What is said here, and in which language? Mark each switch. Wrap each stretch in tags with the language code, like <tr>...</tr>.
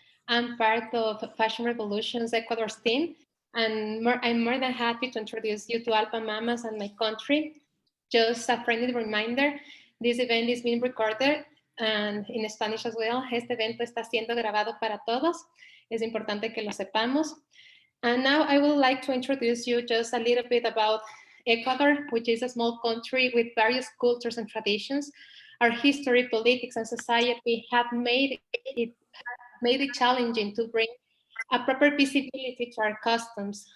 <en>I'm part of Fashion Revolution's Ecuador's team, and I'm more than happy to introduce you to Allpamamas and my country. Just a friendly reminder, this event is being recorded and in Spanish as well.</en> <es>Este evento está siendo grabado para todos. Es importante que lo sepamos.</es> <en>And now I would like to introduce you just a little bit about Ecuador, which is a small country with various cultures and traditions. Our history, politics, and society have made it challenging to bring a proper visibility to our customs.</en>